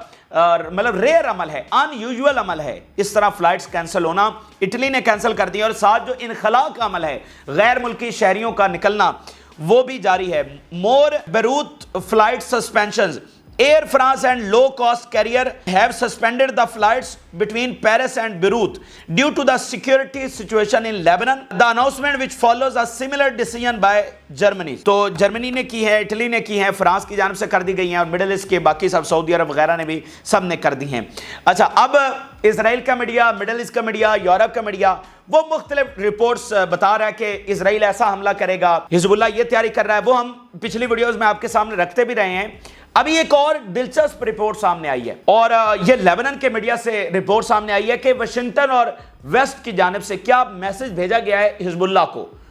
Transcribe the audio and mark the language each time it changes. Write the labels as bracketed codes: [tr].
[ur] مطلب ریئر عمل ہے، ان یوزول عمل ہے اس طرح فلائٹس کینسل ہونا۔ اٹلی نے کینسل کر دی، اور ساتھ جو انخلاء کا عمل ہے، غیر ملکی شہریوں کا نکلنا، وہ بھی جاری ہے۔ [en] More Beirut flight suspensions, Air France and low cost carrier have suspended the flights between Paris and Beirut due to the security situation in Lebanon. The announcement which follows a similar decision by Germany. [ur] تو جرمنی نے کی ہے، Italy نے کی ہے، France کی جانب سے کر دی گئی ہیں، اور مڈل ایسٹ کے باقی سب سعودی عرب وغیرہ نے بھی سب نے کر دی ہیں۔ اچھا اب اسرائیل کا میڈیا، مڈل ایسٹ کا میڈیا، یورپ کا میڈیا وہ مختلف رپورٹس بتا رہا ہے کہ اسرائیل ایسا حملہ کرے گا، حزب اللہ یہ تیاری کر رہا ہے، وہ ہم پچھلی ویڈیوز میں آپ کے سامنے رکھتے بھی رہے ہیں۔ ابھی ایک اور دلچسپ رپورٹ سامنے آئی ہے، اور یہ لیبنان کے میڈیا سے رپورٹ سامنے آئی ہے کہ واشنگٹن اور ویسٹ کی جانب سے کیا میسج بھیجا گیا ہے حزب اللہ کو،